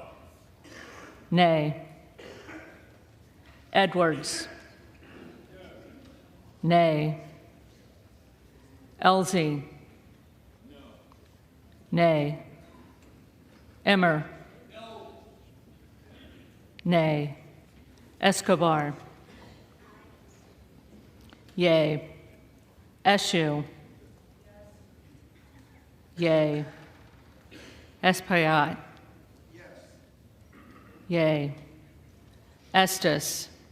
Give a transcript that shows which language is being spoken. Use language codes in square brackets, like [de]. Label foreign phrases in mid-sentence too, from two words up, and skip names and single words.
[en] Nay. Edwards. Nay. Elsie. No. Nay. Emmer. No. Nay. Escobar. Yea. Eshue. Yea. Espaillat. Yes. Yea. Estes.